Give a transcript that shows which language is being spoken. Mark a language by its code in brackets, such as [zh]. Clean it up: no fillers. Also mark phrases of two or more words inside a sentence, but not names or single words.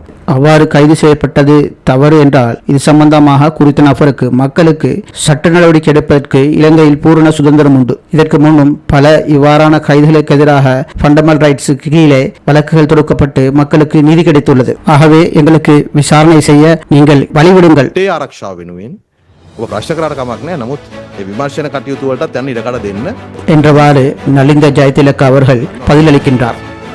[ta] அவ்வாறு கைது செய்யப்பட்டது தவறு என்றால் இது சம்பந்தமாக குறித்த நபருக்கு மக்களுக்கு சட்ட நடவடிக்கை எடுப்பதற்கு இலங்கையில் பூரண சுதந்திரம் உண்டு. இதற்கு முன்னும் பல இவ்வாறான கைதுகளுக்கு எதிராக [en] fundamental rights [ta] கீழே வழக்குகள் தொடுக்கப்பட்டு மக்களுக்கு நீதி கிடைத்துள்ளது. ஆகவே எங்களுக்கு விசாரணை செய்ய நீங்கள் வழிவிடுங்கள். [si] ආරක්ෂාව වෙනුවෙන් ඔබ ප්‍රශ්න කරාට කමක් නැහැ. නමුත් මේ විමර්ශන කටයුතු වලටත් යන්න ඉඩ කඩ දෙන්න [ta] என்றவாறு நலிந்த ஜெயதிலක அவர்கள் பதிலளிக்கின்றார்.